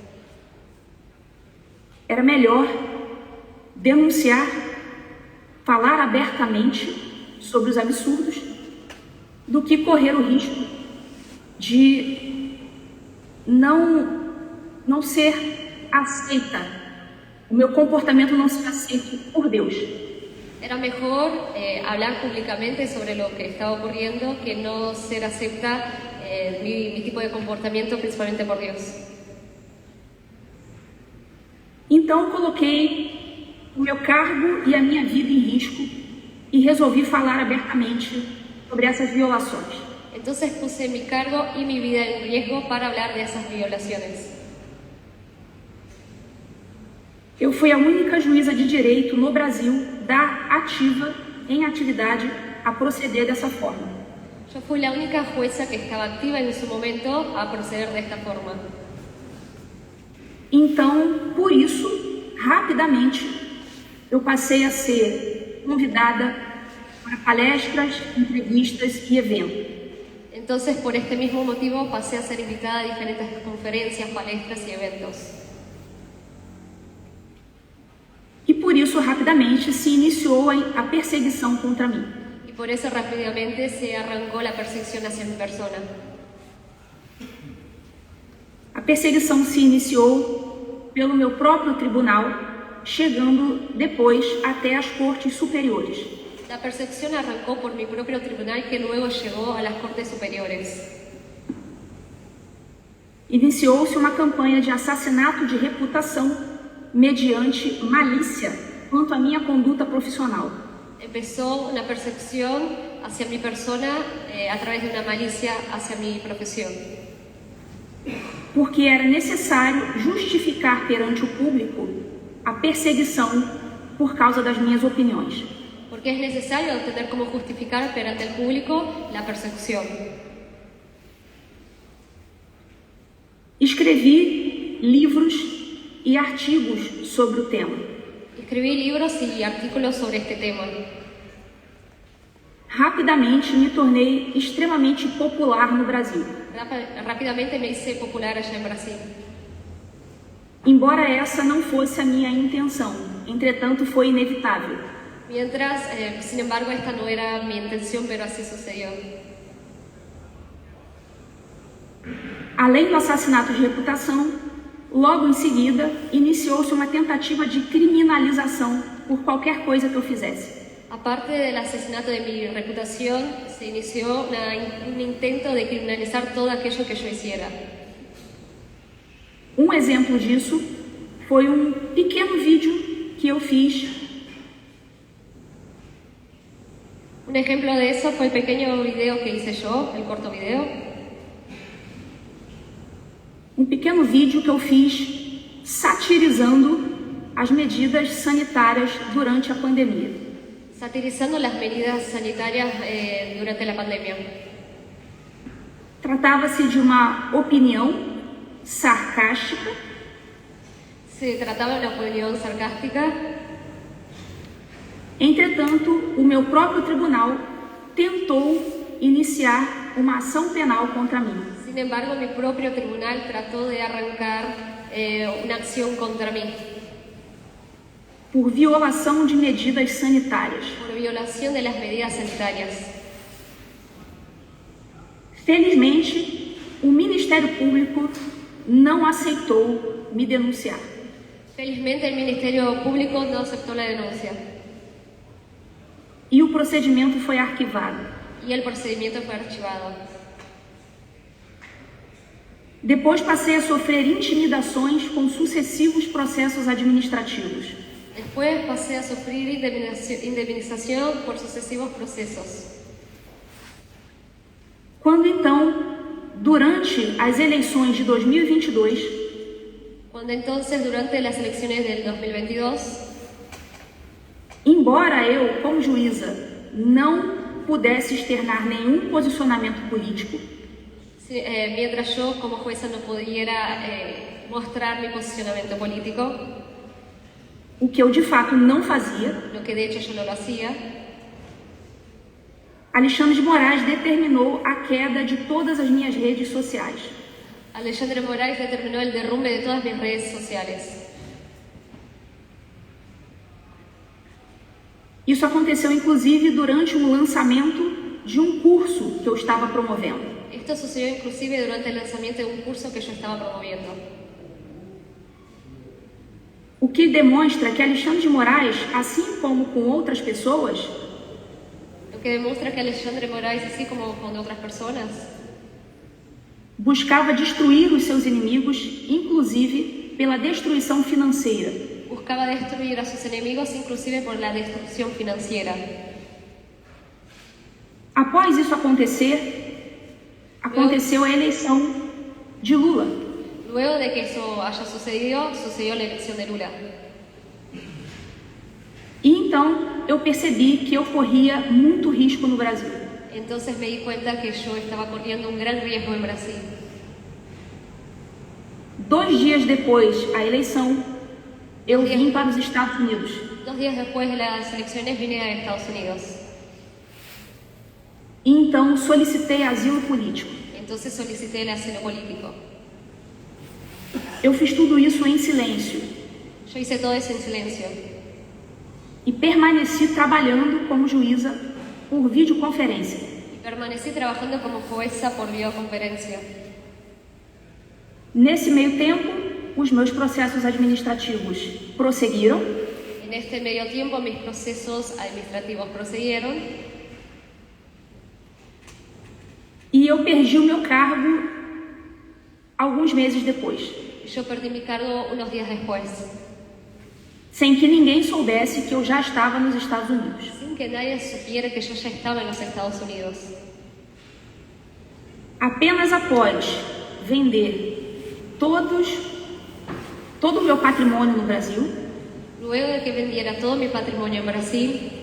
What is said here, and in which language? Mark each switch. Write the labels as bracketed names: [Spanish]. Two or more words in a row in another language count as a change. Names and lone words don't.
[Portuguese] Era melhor denunciar, falar abertamente sobre os absurdos do que correr o risco de não ser aceita, o meu comportamento não ser aceito por Deus. [Spanish] Era mejor hablar públicamente sobre lo que estaba ocurriendo que no ser acepta mi tipo de comportamiento, principalmente por Dios. [Portuguese] Então coloquei o meu cargo e a minha vida em risco e resolvi falar abertamente sobre essas violações. [Spanish] Entonces puse mi cargo y mi vida en riesgo para hablar de esas violaciones. [Portuguese] Eu fui a única juíza de direito no Brasil da ativa em atividade a proceder dessa forma. [Spanish] Yo fui la única jueza que estaba activa en su momento a proceder de esta forma. [Portuguese] Então, por isso, rapidamente, eu passei a ser convidada para palestras, entrevistas e eventos. [Spanish] Entonces, por este mismo motivo, pasé a ser invitada a diferentes conferencias, palestras y eventos. [Portuguese] E por isso, rapidamente, se iniciou a perseguição contra mim. [Spanish] Y por eso rápidamente se arrancó la persecución hacia mi persona. [Portuguese] A perseguição se iniciou pelo meu próprio tribunal, chegando depois até as cortes superiores. [Spanish] La persecución arrancó por mi propio tribunal, que luego llegó a las Cortes Superiores. [Portuguese] Iniciou-se uma campanha de assassinato de reputação mediante malícia quanto à minha conduta profissional. [Spanish] Empezó una persecución hacia mi persona a través de una malicia hacia mi profesión. [Portuguese] Porque era necessário justificar perante o público a perseguição por causa das minhas opiniões. [Spanish] Porque es necesario tener como justificar perante el público la persecución. [Portuguese] Escrevi livros e artigos sobre o tema. [Spanish] Escribí libros y artículos sobre este tema. [Portuguese] Rapidamente me tornei extremamente popular no Brasil. [Spanish] Rápidamente me hice popular allá en Brasil. [Portuguese] Embora essa não fosse a minha intenção, entretanto foi inevitável. [Spanish] Mientras, sin embargo, esta no era mi intención, pero así sucedió. [Portuguese] Além do assassinato de reputação, logo em seguida, iniciou-se uma tentativa de criminalização por qualquer coisa que eu fizesse. [Spanish] Aparte del asesinato de mi reputación, se inició un intento de criminalizar todo aquello que yo hiciera. [Portuguese] Um exemplo disso foi um pequeno vídeo que eu fiz. [Spanish] Un ejemplo de eso fue el pequeño video que hice yo, el corto video. [Portuguese] Um pequeno vídeo que eu fiz satirizando as medidas sanitárias durante a pandemia. [Spanish] Satirizando las medidas sanitarias durante la pandemia. [Portuguese] Tratava-se de uma opinião sarcástica. [Spanish] Se trataba de una opinión sarcástica. [Portuguese] Entretanto, o meu próprio tribunal tentou iniciar uma ação penal contra mim. [Spanish] Sin embargo, mi propio tribunal trató de arrancar una acción contra mí. [Portuguese] Por violação de medidas sanitárias. [Spanish] Por violación de las medidas sanitarias. [Portuguese] Felizmente, o Ministério Público não aceitou me denunciar. [Spanish] Felizmente, el Ministerio Público no aceptó la denuncia. [Portuguese] E o procedimento foi arquivado. [Spanish] Y el procedimiento fue archivado. [Portuguese] Depois passei a sofrer intimidações com sucessivos processos administrativos. [Spanish] Después pasé a sufrir indemnización por sucesivos procesos. [Portuguese] Quando então, durante as eleições de 2022, [Spanish] Cuando entonces, durante las elecciones del 2022, [Portuguese] embora eu, como juíza, não pudesse externar nenhum posicionamento político, [Spanish] mientras yo como jueza no pudiera mostrar mi posicionamiento político, [Portuguese] o que eu de fato não fazia, [Spanish] lo que de hecho yo no lo hacía, [Portuguese] Alexandre de Moraes determinou a queda de todas as minhas redes sociais. [Spanish] Alexandre Moraes determinó el derrumbe de todas mis redes sociales. [Portuguese] Isso aconteceu inclusive durante o lançamento de um curso que eu estava promovendo. [Spanish] Esto sucedió inclusive durante el lanzamiento de un curso que yo estaba promoviendo. [Portuguese] O que demonstra que Alexandre de Moraes, assim como com outras pessoas, [Spanish] Lo que demuestra que Alexandre Moraes, así como con otras personas, [Portuguese] buscava destruir os seus inimigos, inclusive pela destruição financeira. [Spanish] buscaba destruir a sus enemigos inclusive por la destrucción financiera. [Portuguese] Após isso acontecer, aconteceu a eleição de Lula. [Spanish] Luego de que eso haya sucedido, sucedió la elección de Lula. [Portuguese] E então eu percebi que eu corria muito risco no Brasil. [Spanish] Entonces me di cuenta que yo estaba corriendo un gran riesgo en Brasil. [Portuguese] 2 dias depois da eleição, eu vim para os Estados Unidos. [Spanish] 2 días después de las elecciones vine a Estados Unidos. [Portuguese] E então solicitei asilo político. [Spanish] Entonces solicité el asilo político. [Portuguese] Eu fiz tudo isso em silêncio [Spanish] Yo hice todo eso en silencio [Portuguese] e permaneci trabalhando como juíza por videoconferência. [Spanish] y permanecí trabajando como jueza por videoconferencia. [Portuguese] Nesse meio tempo, os meus processos administrativos prosseguiram [Spanish] En este medio tiempo mis procesos administrativos prosiguieron [Portuguese] e eu perdi o meu cargo alguns meses depois, [Spanish] y yo perdí mi cargo unos días después, [Portuguese] sem que ninguém soubesse que eu já estava nos Estados Unidos. [Spanish] sin que nadie supiera que yo ya estaba en los Estados Unidos. [Portuguese] Apenas após vender todo o meu patrimônio no Brasil, [Spanish] Luego de que vendiera todo mi patrimonio en Brasil